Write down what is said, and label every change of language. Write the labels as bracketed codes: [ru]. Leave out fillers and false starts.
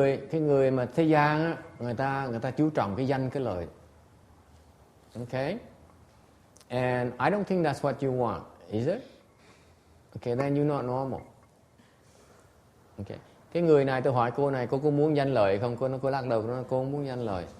[vi] Cái người mà thế gian á, người ta chú trọng cái danh cái lợi. [en] Okay? And I don't think that's what you want, is it? Okay, then you're not normal. Okay. [vi] Cái người này tôi hỏi cô này, cô có muốn danh lợi không? Cô lắc đầu, cô không muốn danh lợi.